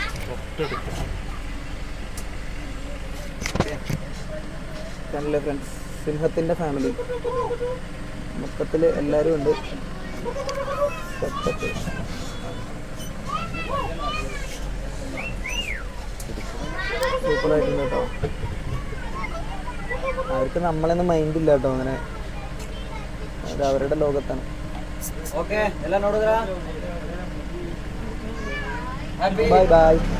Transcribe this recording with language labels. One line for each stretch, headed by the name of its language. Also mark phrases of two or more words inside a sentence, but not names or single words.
Malayalam: കണ്ടില്ലേ ഫ്രണ്ട്സ്, സിംഹത്തിൻ്റെ ഫാമിലി മൊത്തത്തിൽ എല്ലാവരും ഉണ്ട്. സെറ്റപ്പ്. സൂപ്പറായിട്ടുണ്ട് കേട്ടോ. അവർക്ക് നമ്മളൊന്നും മൈൻഡില്ല കേട്ടോ, അങ്ങനെ അത് അവരുടെ ലോകത്താണ്.
Kannada: ಓಕೆ ಎಲ್ಲ ನೋಡಿದ್ರಾ?
English: bye bye.